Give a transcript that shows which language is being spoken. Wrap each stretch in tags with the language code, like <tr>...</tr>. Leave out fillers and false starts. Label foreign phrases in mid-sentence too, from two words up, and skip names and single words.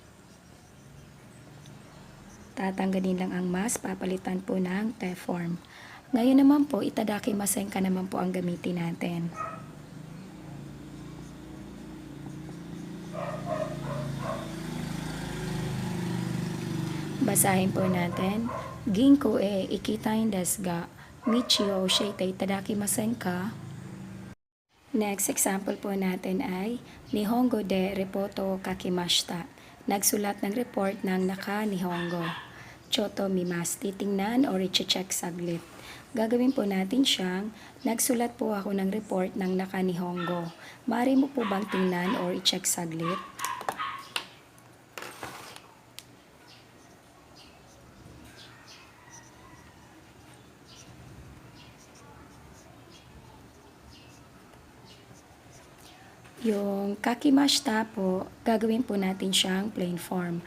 <tl>Tatanggalin lang ang mas, papalitan po ng te form. Ngayon naman po,</tl> <ja>いただきませんか</ja> <tl>naman po ang gamitin natin. Basahin po natin.</tl> <ja>銀行へ行きたいですが道を教えていただきませんか.</ja> <tl>Next example po natin ay</tl> <ja>日本語でレポート書きました.</ja> <tl>Nagsulat ng report ng naka-Nihongo.</tl> <ja>ちょっと見ます.</ja> <tl>Titingnan or i-check saglit. Gagawin po natin siyang nagsulat po ako ng report ng naka-Nihongo. Maaari mo po bang tingnan or i-check saglit? Yung kakimashita po, gagawin po natin siyang plain form.</tl>